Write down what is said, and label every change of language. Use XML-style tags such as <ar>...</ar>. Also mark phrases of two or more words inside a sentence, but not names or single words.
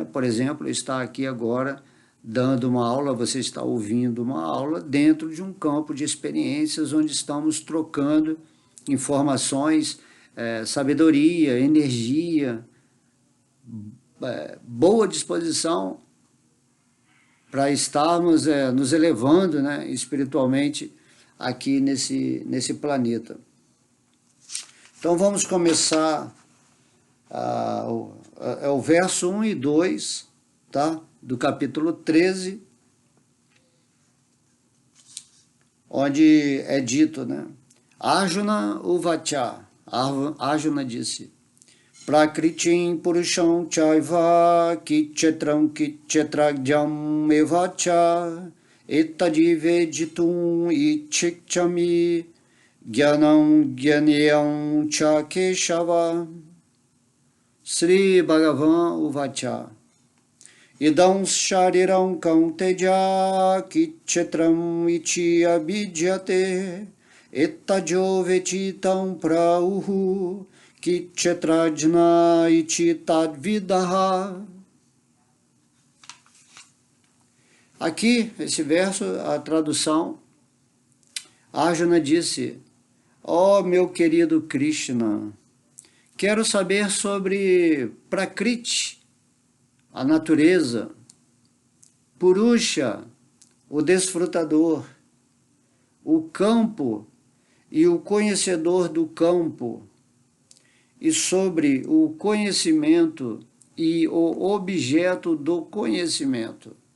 <pt>Por exemplo, está aqui agora dando uma aula, você está ouvindo uma aula dentro de um campo de experiências onde estamos trocando informações, sabedoria, energia, boa disposição para estarmos nos elevando, né, espiritualmente aqui nesse planeta. Então vamos começar o verso 1 e 2, tá? Do capítulo 13, onde é dito, né?</pt> <sa>अर्जुन उवाच, Arjuna disse, प्रकृतिं पुरुषं चैव क्षेत्रं क्षेत्रज्ञम् एवच एतद्वेदितुम् इच्छामि ज्ञानम् ज्ञेयं च केशव श्री भगवान् उवाच इदं शरीरं कौन्तेय क्षेत्रम् इति अभिधीयते एतद्यो वेत्ति तं प्राहुः क्षेत्रज्ञ इति तद्विदः.</sa> <pt>Aqui, esse verso, a tradução, Arjuna disse: ó meu querido Krishna, quero saber sobre Prakriti, a natureza, Purusha, o desfrutador, o campo e o conhecedor do campo, e sobre o conhecimento e o objeto do conhecimento.</pt>